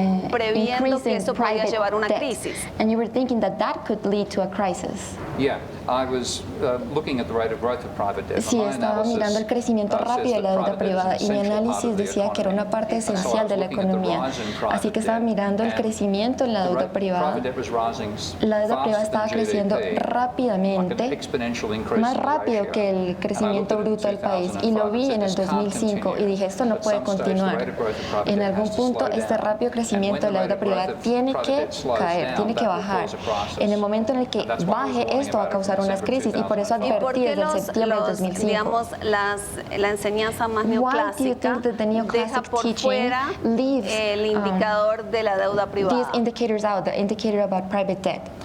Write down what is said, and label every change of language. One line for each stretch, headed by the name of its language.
Spanish: previendo que eso podía llevar a una crisis.
English: And you were thinking that that could lead to a crisis. Yeah, I was looking at the rate of growth of private debt.
Spanish: Sí, estaba mirando el crecimiento rápido de la deuda privada y mi análisis decía que era una parte esencial de la economía. Así que estaba mirando el crecimiento en la deuda privada. La deuda privada estaba creciendo rápidamente, más rápido que el crecimiento bruto del país, y lo vi en el 2005 y dije, esto no puede continuar. En algún punto este rápido crecimiento de la deuda privada tiene que caer, tiene que bajar. En el momento en el que baje, esto va a causar unas crisis, y por eso advertí desde septiembre del 2005. Digamos, la enseñanza más neoclásica deja por fuera el indicador de la deuda privada.
English: These indicators out, the indicator about private debt.